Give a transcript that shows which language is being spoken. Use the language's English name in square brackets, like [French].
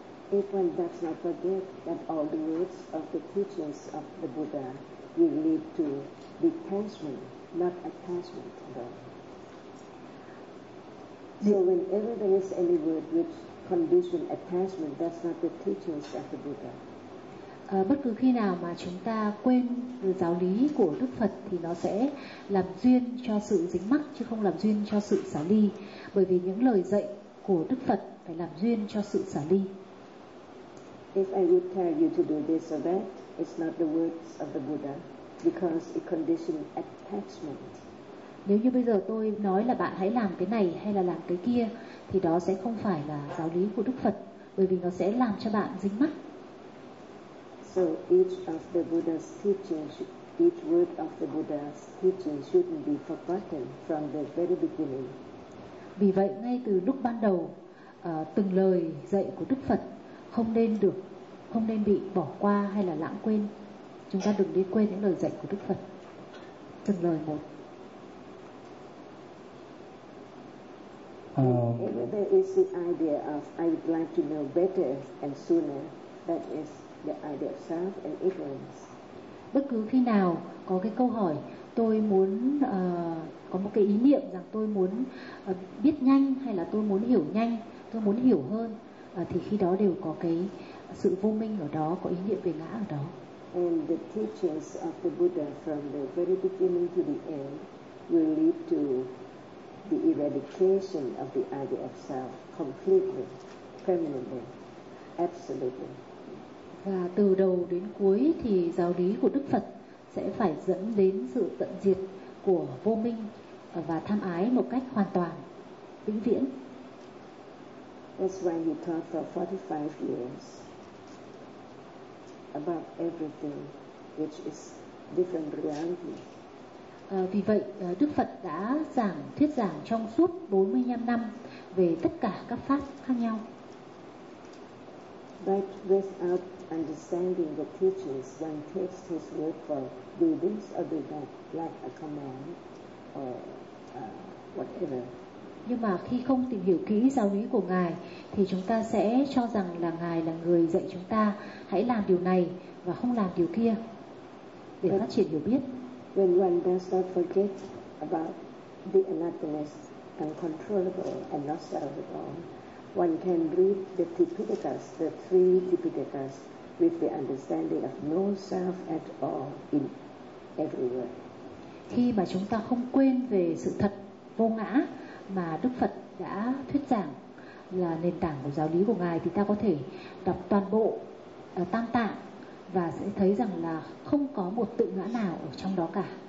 [English] If one does not forget that all the words of the teachings of the Buddha will lead to detachment, not attachment, though. So whenever there is any word which condition attachment, that's not the teachings of the Buddha. [Vietnamese] Bất cứ khi nào mà chúng ta quên giáo lý của Đức Phật thì nó sẽ làm duyên cho sự dính mắc chứ không làm duyên cho sự xả ly. Bởi vì những lời dạy của Đức Phật phải làm duyên cho sự xả ly. [English] If I would tell you to do this or that, it's not the words of the Buddha because it conditions attachment. [Vietnamese] Nếu như bây giờ tôi nói là bạn hãy làm cái này hay là làm cái kia thì đó sẽ không phải là giáo lý của Đức Phật bởi vì nó sẽ làm cho bạn dính mắc. [English] So each of the Buddha's teachings, each word of the Buddha's teaching shouldn't be forgotten from the very beginning. [Vietnamese] Vì vậy ngay từ lúc ban đầu, từng lời dạy của Đức Phật không nên bị bỏ qua hay là lãng quên. Chúng ta đừng đi quên những lời dạy của Đức Phật. từng lời một. [English] There is the idea of I would like to know better and sooner. That is the idea of self and ignorance. [Vietnamese] Bất cứ khi nào có cái câu hỏi tôi muốn có một cái ý niệm rằng tôi muốn biết nhanh hay là tôi muốn hiểu nhanh, tôi muốn hiểu hơn, thì khi đó đều có cái sự vô minh ở đó, có ý niệm về ngã ở đó. [English] And the teachings of the Buddha from the very beginning to the end will lead to the eradication of the idea of self completely, permanently, absolutely. [Vietnamese] Và từ đầu đến cuối thì giáo lý của Đức Phật sẽ phải dẫn đến sự tận diệt của vô minh và tham ái một cách hoàn toàn, vĩnh viễn. [English] That's why he taught for 45 years about everything which is different reality. [Vietnamese] Vì vậy Đức Phật đã giảng thuyết giảng trong suốt 45 năm về tất cả các pháp khác nhau. [English] But without understanding the teachings, one takes his word for do this or do that, like a command or whatever. [Vietnamese] Nhưng mà khi không tìm hiểu kỹ giáo lý của Ngài thì chúng ta sẽ cho rằng là Ngài là người dạy chúng ta hãy làm điều này và không làm điều kia để phát triển hiểu biết. [English] When one does not forget about the anatomist, uncontrollable and not salvable, one can read the Tipitakas, the three Tipitakas, with the understanding of no self at all in everywhere. [Vietnamese] Khi mà chúng ta không quên về sự thật vô ngã mà Đức Phật đã thuyết giảng là nền tảng của giáo lý của Ngài, thì ta có thể đọc toàn bộ Tam Tạng và sẽ thấy rằng là không có một tự ngã nào ở trong đó cả.